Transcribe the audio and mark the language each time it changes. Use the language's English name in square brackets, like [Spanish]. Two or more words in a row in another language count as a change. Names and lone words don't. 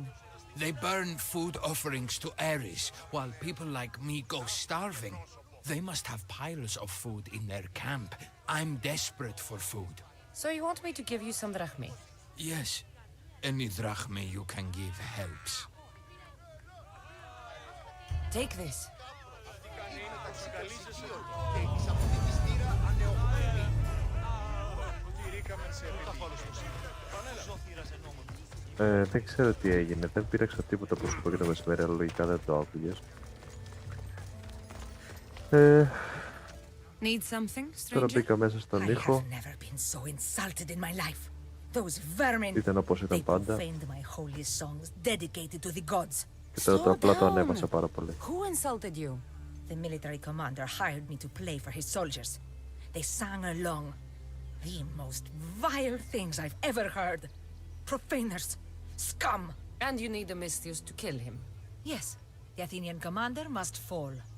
[English] They burn food offerings to Ares, while people like me go starving. They must have piles of food in their camp. I'm desperate for food. So you want me to give you some drachmi? Yes, any drachme you can give helps. Take this. [Greek] Δεν ξέρω τι έγινε. Δεν πήραξα τίποτα πρόσωπο για το μεσημέρι, αλλά λογικά δεν το άκουγες. [English] Need something, [Greek] Τώρα [English] stranger? [Greek] μπήκα μέσα στον ήχο. [English] I have never been so insulted in my life. Those vermin. [Greek] Ήταν όπως [English] They [Greek] ήταν πάντα. [English] profaned my holy songs dedicated to the gods. [Greek] Και τώρα το [English] Slow [Greek] απλά το [English] down. [Greek] ανέβασα πάρα πολύ. [English] Who insulted you? The military commander hired me to play for his soldiers. They sang along. The most vile things I've ever heard. Profaners. Scum. And you need the Mystios to kill him. Yes, the Athenian commander must fall.